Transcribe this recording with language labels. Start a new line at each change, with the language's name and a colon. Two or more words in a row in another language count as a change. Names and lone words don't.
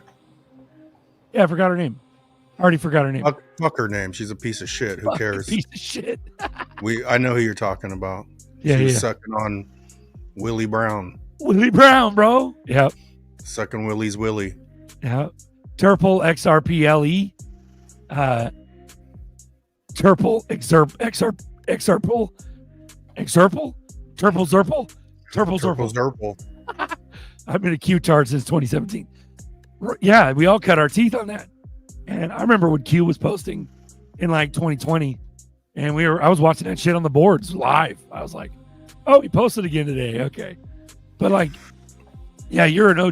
English: Yeah, I forgot her name. I already forgot her name. Fuck her name. She's a piece of shit. Who Fucking cares? piece of shit. I know who you're talking about. Yeah, She was yeah. sucking on Willie Brown. Willie Brown, bro. Yep. Sucking Willie's Willie. Yeah. Turple XRPLE. Turple Exurple. Turple Zurple. Turple Purple Zurple. Zurple. I've been a Q tard since 2017. Yeah, we all cut our teeth on that. And I remember when Q was posting in like 2020, and I was watching that shit on the boards live. I was like, oh, he posted again today. Okay. But like, yeah, you're an OG.